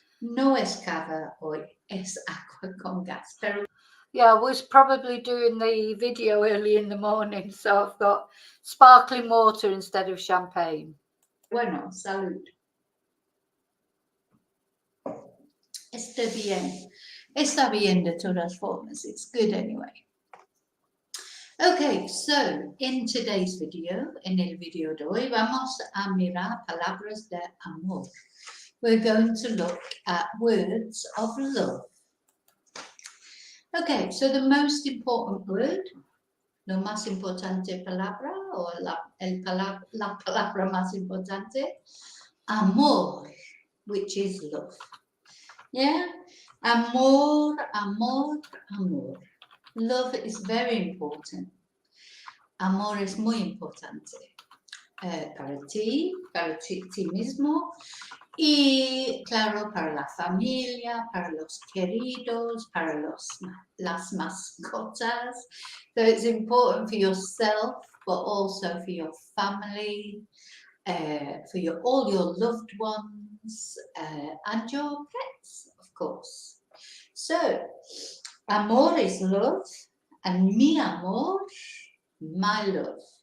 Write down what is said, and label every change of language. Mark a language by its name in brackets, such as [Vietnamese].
[Spanish] No es cava, hoy es agua con gas. Pero [English] yeah, I was probably doing the video early in the morning, so I've got sparkling water instead of champagne. Bueno, salud. Está bien de todas formas. It's good anyway. Okay, so in today's video, [Spanish] en el video de hoy, vamos a mirar palabras de amor. [English] We're going to look at words of love. Okay, so the most important word, [Spanish] lo más importante palabra, o la palabra más importante, [English] amor, which is love. [Spanish] Yeah, amor, amor, amor. [English] Love is very important. [Spanish] Amor es muy importante para ti mismo y, claro, para la familia, para los queridos, para las mascotas. [English] So it's important for yourself, but also for your family, for all your loved ones, and your pets, of course. So, amor is love, and mi amor, my love.